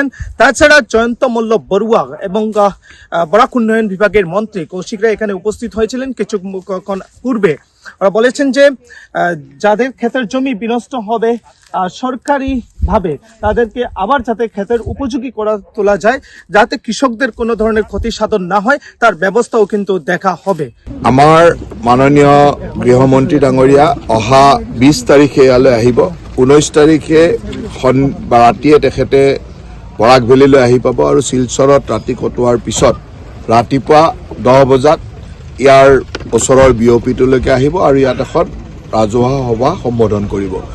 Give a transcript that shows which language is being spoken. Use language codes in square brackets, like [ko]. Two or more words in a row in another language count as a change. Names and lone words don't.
[bn] তাছাড়া জয়ন্তমল্ল বড়ুয়া এবং বরাক উন্নয়ন বিভাগের মন্ত্রী কৌশিক রায় এখানে উপস্থিত হয়েছিলেন কিছুক্ষণ পূর্বে। ওরা বলেছেন যে যাদের ক্ষেতের জমি বিনষ্ট হবে সরকারি ভাবে তাদেরকে আবার যাতে ক্ষেতের উপযোগী করে তোলা যায়, যাতে কৃষকদের কোনো ধরনের ক্ষতি সাধন না হয়, তার ব্যবস্থাও কিন্তু দেখা হবে। [as] আমাৰ মাননীয় গৃহমন্ত্ৰী ডাঙৰীয়া অহা 20 তাৰিখে ইয়ালৈ আহিব। 19 তাৰিখে ৰাতিয়ে তেখেতে বৰাক ভেলীলৈ আহি পাব, আৰু শিলচৰত ৰাতি কটোৱাৰ পিছত ৰাতিপুৱা 10 বজাত ইয়াৰ ওচৰৰ বিওপিটোলৈকে আহিব আৰু ইয়াত এখন ৰাজহুৱা সভা সম্বোধন কৰিব।